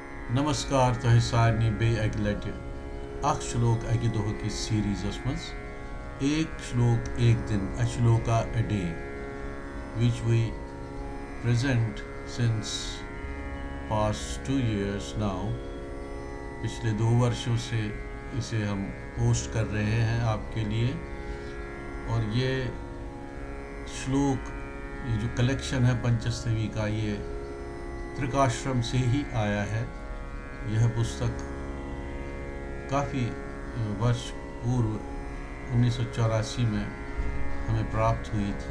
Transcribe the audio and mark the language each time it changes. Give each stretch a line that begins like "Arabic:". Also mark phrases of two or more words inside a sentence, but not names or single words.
Kashmiri: नमस्कार तह सारे बे अक लट अख श्लोक अकि दोह किस सीरीजस मज
Hindi: एक श्लोक एक दिन
English: a shloka a day which we present since past 2 years now।
Hindi: पिछले 2 वर्षों से इसे हम पोस्ट कर रहे हैं आपके लिए। और ये श्लोक, ये जो कलेक्शन है पंचस्तवी का, ये त्रिकाश्रम से ही आया है। यह पुस्तक काफ़ी वर्ष पूर्व 1984 में हमें प्राप्त हुई थी।